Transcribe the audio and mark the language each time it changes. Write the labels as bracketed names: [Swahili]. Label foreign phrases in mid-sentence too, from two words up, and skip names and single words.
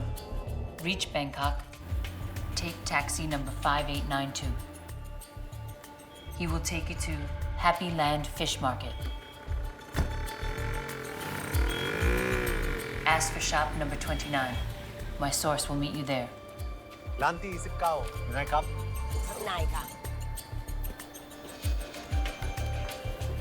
[English] Reach Bangkok. Take taxi number 5892. He will take you to Happy Land Fish Market. Ask for shop number 29. My source will meet you there. Lanti 19,นะครับ Naika.